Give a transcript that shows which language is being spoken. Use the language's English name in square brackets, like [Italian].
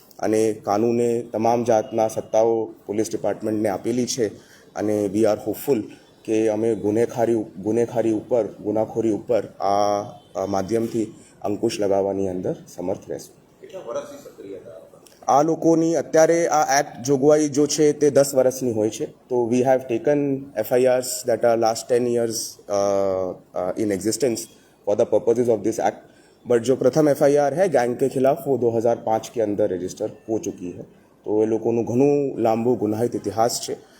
[Gujarati] અને કાનૂને તમામ જાતના સત્તાઓ પોલીસ ડિપાર્ટમેન્ટને આપેલી છે અને [English] we are hopeful [Gujarati] કે અમે ગુનેખોરી ઉપર આ માધ્યમથી અંકુશ લગાવવાની અંદર સમર્થ રહેશું. આ લોકોની અત્યારે આ એક્ટ જોગવાઈ જો છે તે 10 વર્ષની હોય છે. [English] તો we have taken FIRs that are last 10 years in existence for the purposes of this act. [Hindi] But जो प्रथम FIR है गैंग के खिलाफ वो 2005 के अंदर रजिस्टर हो चुकी है. [Gujarati] तो એ લોકોનું ઘણું લાંબુ ગુનાહિત ઇતિહાસ છે.